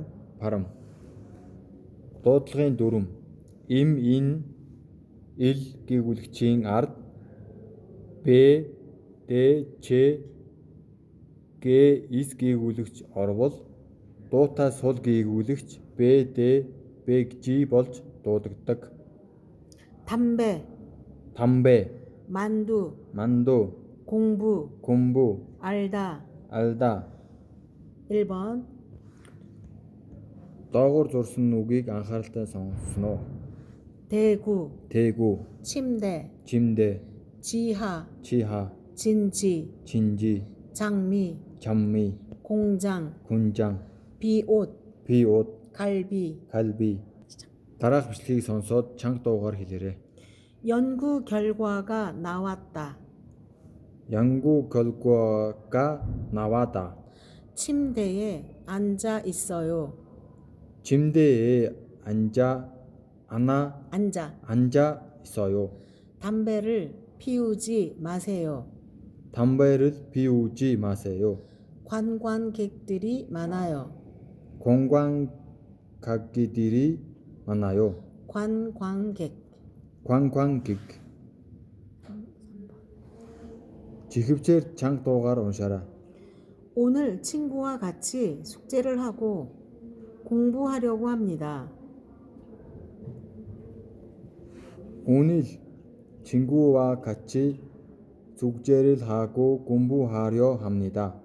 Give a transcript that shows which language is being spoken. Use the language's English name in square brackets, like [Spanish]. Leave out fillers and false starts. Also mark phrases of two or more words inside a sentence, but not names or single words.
[Mongolian] парам, дуудлагын дүрм, им, ин, ил гээгүүлэгчийн ард, б, д, ч, г, с гээгүүлэгч орвол, дуутай сул гээгүүлэгч б, д, б, ж болж дуудагддаг. [Korean] 담배, 담배, 만두, 만두, 공부, 공부, 알다, 알다. 1번, [Mongolian] доогуур зурсан үгийг анхааралтай сонсноо. [Korean] 대구, 대구, 침대, 침대, 지하, 지하, 진지, 진지, 장미, 장미, 공장, 군장, 비옷, 비옷, 갈비, 갈비. [Mongolian] дараах бичлэгийг сонсоод чанга дуугаар хэлээрэй. [Korean] 연구 결과가 나왔다. 연구 결과가 나왔다. 침대에 앉아 있어요. 침대에 앉아 있어요. 담배를 피우지 마세요. 담배를 피우지 마세요. 관광객들이 많아요. 관광객들이 많아요. 관광객. [Mongolian] 지급제를 чанга дуугаар уншаарай. [Korean] 오늘 친구와 같이 숙제를 하고 공부하려고 합니다. 오늘 친구와 같이 숙제를 하고 공부하려 합니다.